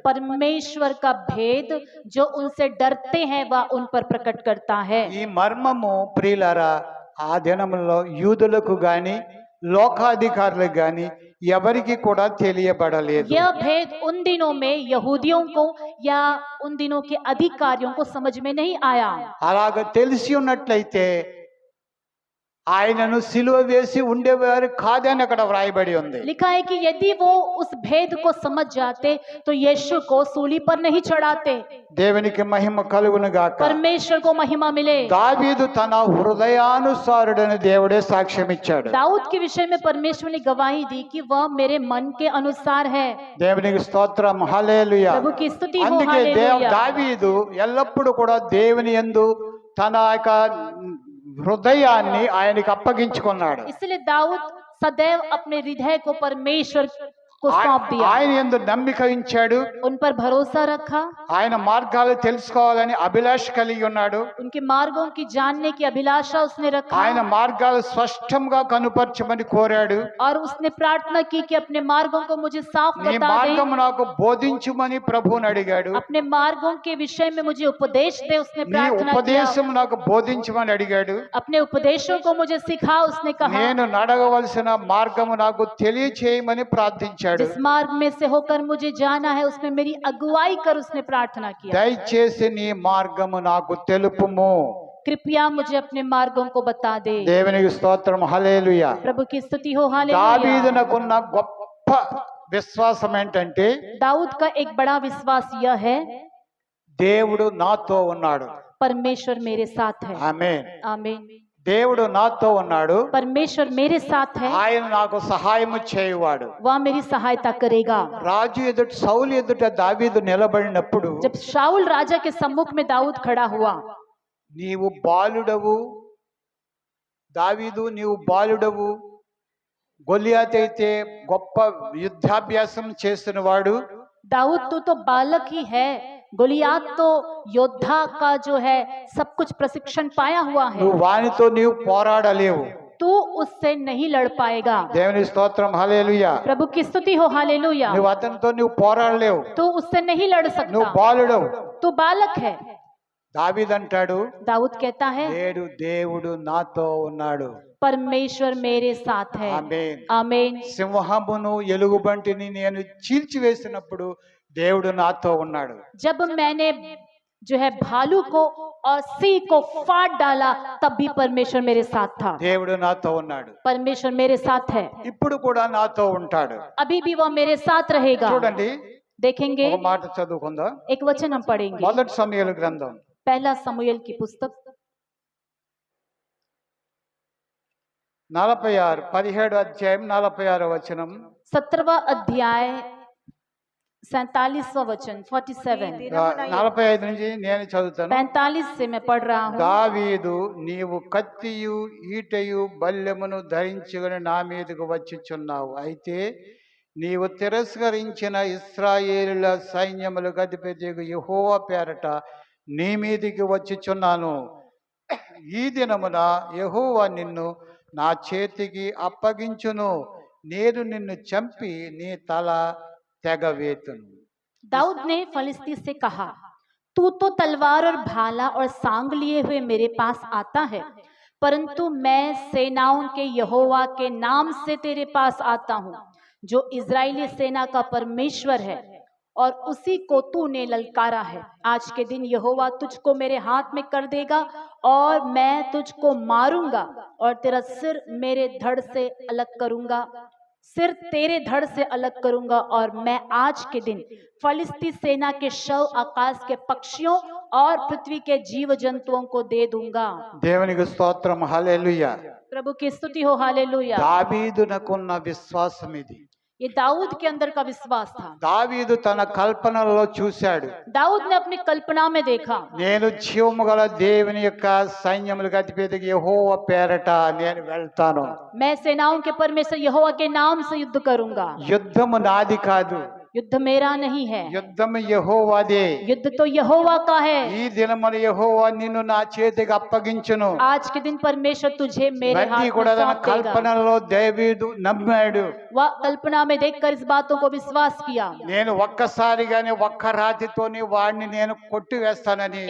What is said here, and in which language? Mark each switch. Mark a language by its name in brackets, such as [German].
[Hindi] परमेश्वर का भेद जो उनसे डरते हैं वह उन पर प्रकट करता है। [Telugu] ఈ మర్మము ప్రియులారా ఆ దినములో యూదులకు గాని లోకాధికారులకు గాని ఎవరికి కూడా తెలియబడలేదు. [Hindi] यह भेद उन दिनों में यहूदियों को या उन दिनों के अधिकारियों को समझ में नहीं आया। [Telugu] అలాగ తెలిసి ఉన్నట్లయితే ఆయనను సిలువ వేసి ఉండేవారు కాదని అక్కడ వ్రాయబడి ఉంది. [Hindi] लिखा है कि यदि वो उस भेद को समझ जाते तो यीशु को सूली पर नहीं चढ़ाते। [Telugu] దేవునికి మహిమ కలుగును గాక. [Hindi] परमेश्वर को महिमा मिले। [Telugu] దావీదు తన హృదయానుసారుడని దేవుడే సాక్ష్యం ఇచ్చాడు. [Hindi] दाऊद के विषय में परमेश्वर ने गवाही दी कि वह मेरे मन के अनुसार है। [Telugu] దేవునికి స్తోత్రం, హల్లెలూయా. [Hindi] प्रभु की स्तुति हो, [Telugu] అందుకే [Hindi] हालेलुया। [Telugu] దావీదు ఎల్లప్పుడూ కూడా దేవుని యందు తన యొక్క హృదయాన్ని ఆయనకి అప్పగించుకున్నాడు. [Hindi] इसलिए दाऊद सदैव अपने हृदय को परमेश्वर को सौंप दिया, [Telugu] ఆయన యందు నమ్మిక ఉంచాడు. [Hindi] उन पर भरोसा रखा, [Telugu] ఆయన మార్గాలు తెలుసుకోవాలని అభిలాష కలిగి ఉన్నాడు. [Hindi] उनके मार्गों की जानने की अभिलाषा उसने रखा, [Telugu] ఆయన మార్గాలు స్పష్టంగా కనుపరచమని కోరాడు. [Hindi] और उसने प्रार्थना की कि अपने मार्गों को मुझे साफ [Telugu] నీ [Hindi] बता [Telugu] మార్గం [Hindi] दे, [Telugu] నాకు బోధించుమని ప్రభువుని అడిగాడు. [Hindi] अपने मार्गों के विषय में मुझे उपदेश दे, उसने [Telugu] నీ [Hindi] प्रार्थना किया, [Telugu] ఉపదేశం నాకు బోధించమని అడిగాడు. [Hindi] अपने उपदेशों को मुझे सिखा, उसने कहा, [Telugu] నేను నడవవలసిన మార్గము నాకు తెలియచేయమని ప్రార్థించాడు. [Hindi] जिस मार्ग में से होकर मुझे जाना है उसमें मेरी अगुवाई कर, उसने प्रार्थना किया, [Telugu] దయచేసి నీ మార్గము నాకు తెలుపుము. [Hindi] कृपया मुझे अपने मार्गों को बता दे। [Telugu] దేవునికి స్తోత్రం, హల్లెలూయా. [Hindi] प्रभु की स्तुति हो, हालेलुया। [Telugu] దావీదునకున్న గొప్ప విశ్వాసం ఏంటంటే [Hindi] दाऊद का एक बड़ा विश्वास यह है, [Telugu] దేవుడు నాతో ఉన్నాడు. [Hindi] परमेश्वर मेरे साथ है। [Telugu] ఆమేన్. [Hindi] आमीन। [Telugu] దేవుడు నాతో ఉన్నాడు, [Hindi] परमेश्वर मेरे साथ है, [Telugu] ఆయన నాకు సహాయము చేయువాడు. [Hindi] वह मेरी सहायता करेगा। [Telugu] రాజు ఎదుట, సౌలు ఎదుట దావీదు నిలబడినప్పుడు, [Hindi] जब शाऊल राजा के सम्मुख में दाऊद खड़ा हुआ, [Telugu] నీవు బాలుడవు దావీదు, నీవు బాలుడవు, గొలియాతు అయితే గొప్ప యుద్ధాభ్యాసం చేసిన వాడు, [Hindi] दाऊद तू तो बालक ही है, गोलियात तो योद्धा का जो है सब कुछ प्रशिक्षण पाया हुआ है, [Telugu] నువ్వు వానితో నీవు పోరాడలేవు. [Hindi] तू उससे नहीं लड़ पाएगा। [Telugu] దేవుని స్తోత్రం, హల్లెలూయా. [Hindi] प्रभु की स्तुति हो, हालेलुया। [Telugu] నువ్వు అతనితో నువ్వు పోరాడలేవు, [Hindi] तू उससे नहीं लड़ [Telugu] నువ్వు [Hindi] सकता, [Telugu] బాలుడవు. [Hindi] तू बालक है। [Telugu] దావీదు అంటాడు, [Hindi] दाऊद कहता है, [Telugu] నేడు దేవుడు నాతో ఉన్నాడు. [Hindi] परमेश्वर मेरे साथ है। [Telugu] ఆమేన్. [Hindi] आमीन। [Telugu] సింహమును ఎలుగుబంటిని నేను చీల్చివేసినప్పుడు దేవుడు నాతో ఉన్నాడు. [Hindi] जब मैंने जो है भालू को और सिंह को फाड़ डाला तब भी परमेश्वर मेरे साथ था। [Telugu] దేవుడు నాతో ఉన్నాడు, [Hindi] परमेश्वर मेरे साथ है, [Telugu] ఇప్పుడు కూడా నాతో ఉంటాడు. [Hindi] अभी भी वह मेरे साथ रहेगा। [Telugu] చూడండి, [Hindi] देखेंगे, [Telugu] ఒక మాట చదువుకుందాం. [Hindi] एक वचन हम पढ़ेंगे, [Telugu] మొదటి సమూయేలు గ్రంథం [Hindi] पहला समूएल की पुस्तक [Telugu] 46 17 అధ్యాయం 46 వచనం. [Hindi] 17वां अध्याय 47वां वचन 47 [Telugu] 45 నుంచి నేను చదువుతాను. [Hindi] 45 से मैं पढ़ रहा हूँ। [Telugu] దావీదు, నీవు కత్తియు ఈటయు బల్లెమును ధరించుకొని నా మీదకు వచ్చుచున్నావు. అయితే నీవు తిరస్కరించిన ఇశ్రాయేలుల సైన్యములకు అధిపతియగు యెహోవా పేరట నీ మీదికి వచ్చుచున్నాను. ఈ దినమున యెహోవా నిన్ను నా చేతికి అప్పగించును. నేను నిన్ను చంపి నీ తల తెగవేతును. [Hindi] दाऊद ने फलिस्ती से कहा, तू तो तलवार और भाला और सांग लिए हुए मेरे पास आता है, परंतु मैं सेनाओं के यहोवा के नाम से तेरे पास आता हूँ, जो इजरायली सेना का परमेश्वर है, और उसी को तूने ललकारा है। आज के दिन यहोवा तुझको मेरे हाथ में कर देगा और मैं तुझको मारूंगा और तेरा सिर मेरे धड़ से अलग करूंगा, सिर तेरे धड़ से अलग करूंगा, और मैं आज के दिन फलिस्ती सेना के शव आकाश के पक्षियों और पृथ्वी के जीव जंतुओं को दे दूंगा। [Telugu] దేవునికి స్తోత్రం, హల్లెలూయా. [Hindi] प्रभु की स्तुति हो, हालेलुया। [Telugu] దావీదునకున్న విశ్వాసం ఇది. [Hindi] ये दाऊद के अंदर का विश्वास था। [Telugu] దావీదు తన కల్పనలో చూశాడు, [Hindi] दाऊद ने अपनी कल्पना में देखा, [Telugu] నేను జీవము గల దేవుని యొక్క సైన్యములకు అధిపతికి యెహోవా పేరట నేను వెళ్తాను. [Hindi] मैं सेनाओं के परमेश्वर यहोवा के नाम से युद्ध करूंगा। [Telugu] యుద్ధము నాది కాదు, [Hindi] युद्ध मेरा नहीं है, [Telugu] యుద్ధము యెహోవాదే. [Hindi] युद्ध तो यहोवा का है। [Telugu] ఈ దినమున యెహోవా నిన్ను నా చేతికి అప్పగించును. [Hindi] आज के दिन परमेश्वर तुझे मेरे [Telugu] ఇవన్నీ [Hindi] हाथ [Telugu] కూడా [Hindi] में [Telugu] తన [Hindi] सौंप देगा। [Telugu] కల్పనలో దావీదు నమ్మాడు. [Hindi] वह कल्पना में देखकर इस बातों को विश्वास किया। [Telugu] నేను ఒక్కసారిగానే ఒక్క రాతితోని వాడిని నేను కొట్టివేస్తానని